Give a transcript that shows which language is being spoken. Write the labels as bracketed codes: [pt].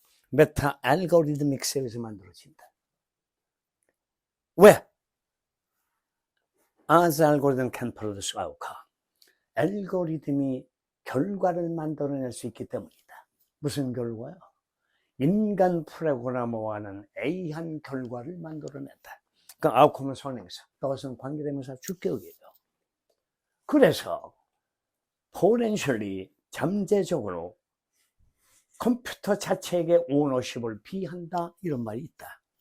[ko] 메타 알고리즘믹스에 의해서 만들어진다. 왜? [en] As algorithm can produce outcome. [ko] 알고리즘이 결과를 만들어낼 수 있기 때문이다. 무슨 결과요? 인간 프로그래머와는 A한 결과를 만들어낸다. 그러니까 아웃컴은 선행사, 그것은 관계대명사 주격이에요. 그래서 potentially 잠재적으로 컴퓨터 자체에게 오너십을 비한다 이런 말이 있다.